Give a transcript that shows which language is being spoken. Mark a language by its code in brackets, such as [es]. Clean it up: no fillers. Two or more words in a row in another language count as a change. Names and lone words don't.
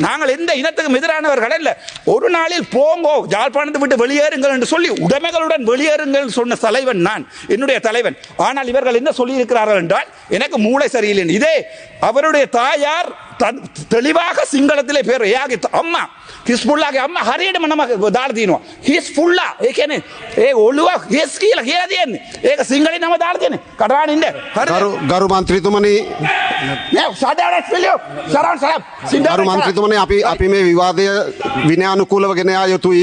[ta] நாங்கள் எந்த இனத்துக்கும் எதிரானவர்கள் அல்ல. ஒரு நாளில் போங்கோ யாழ்ப்பாணத்தை விட்டு வெளியேறுங்கள் என்று சொல்லி உடைமைகளுடன் வெளியேறுங்கள் சொன்ன தலைவன் நான், என்னுடைய தலைவன். ஆனால் இவர்கள் என்ன சொல்லி இருக்கிறார்கள் என்றால் எனக்கு மூளை சரியில்லை. இதே அவருடைய தாயார் தெளிவாக සිංහලத்திலே பேர் [si] අම්මා හිස්බුල්ලාගේ අම්මා හරියටම නම දාලා තියෙනවා. හිස්බුල්ලා ඒ කියන්නේ ඒ ඔළුව හිස් කියලා තියෙන්නේ. ඒක සිංහලෙන් නම දාලා තියෙන්නේ. කඩාගෙන ඉන්න. ගරු මන්ත්‍රීතුමනි නෑ සාදාරත් පිළියෝ සරන් ගරු මන්ත්‍රීතුමනි අපි මේ විවාදය විනයානුකූලව ගෙන යා යුතුයි.